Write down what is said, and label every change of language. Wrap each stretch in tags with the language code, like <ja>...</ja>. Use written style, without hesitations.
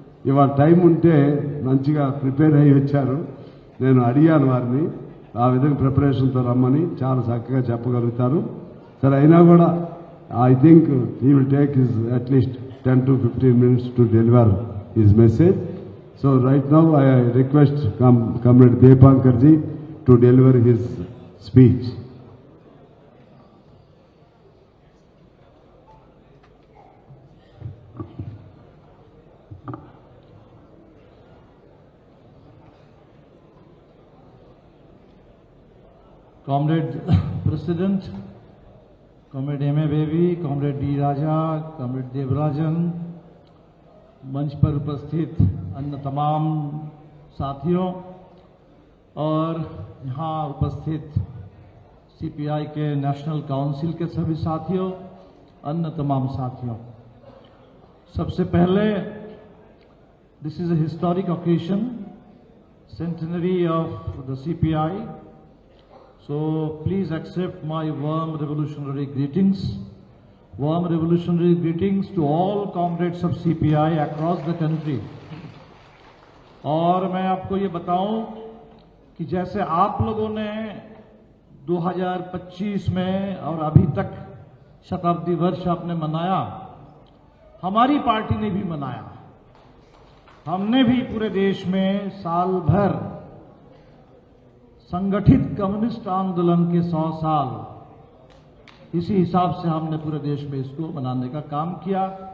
<te>ఇవాళ టైం ఉంటే మంచిగా ప్రిపేర్ అయ్యి వచ్చారు. నేను అడిగాను వారిని ఆ విధంగా ప్రిపరేషన్తో రమ్మని, చాలా చక్కగా చెప్పగలుగుతారు. సరే, అయినా కూడా</te> <en>I think he will take his at least 10 to 15 minutes to deliver his message. So right now I request Comrade Deepankar ji to deliver his speech. Comrade President, Comrade M.A. Baby, Comrade D.</en> <hi>Raja, Comrade Devarajan, मंच पर उपस्थित अन्य तमाम साथियों और यहाँ उपस्थित CPI के नेशनल काउंसिल के सभी साथियों अन्य तमाम साथियों, सबसे पहले</hi> <en>This is a historic occasion, centenary of the CPI. So please accept my warm revolutionary greetings. Warm revolutionary greetings to all comrades of CPI across the country.</en> <hi>और मैं आपको ये बताऊं कि जैसे आप लोगों ने 2025 में और अभी तक शताब्दी वर्ष आपने मनाया, हमारी पार्टी ने भी मनाया। हमने भी पूरे देश में साल भर संगठित कम्युनिस्ट आंदोलन के 100 साल, इसी हिसाब से हमने पूरे देश में इसको मनाने का काम किया।</hi>